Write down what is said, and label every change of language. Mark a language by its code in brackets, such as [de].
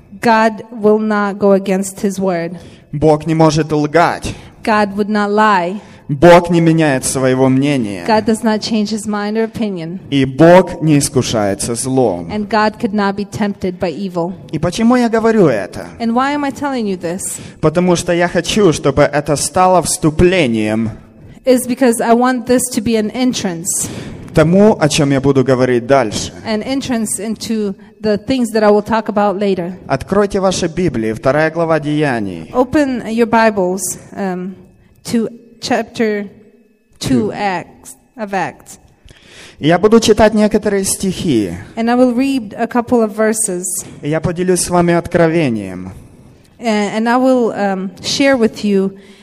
[en] God will not go against His word. [ru] Бог не может лгать. [en] God would not lie. [ru] Бог не меняет своего мнения. [en] God does not change his mind or opinion. [ru] И Бог не искушается злом. [en] And God could not be tempted by evil. [ru] И почему я говорю это? [en] And why am I telling you this? [ru] Потому что я хочу, чтобы это стало вступлением. [en] It's because I want this to be an entrance. [ru] Тому, о чем я буду говорить дальше. [en] An entrance into the things that I will talk about later. [ru] Откройте ваши Библии, 2 глава Деяний. [en] Open your Bibles to Chapter 2 of Acts. [ru] Я буду читать некоторые стихи. [en] And I will read a couple of verses. [ru] Я поделюсь с вами откровением. [en] And I will share with you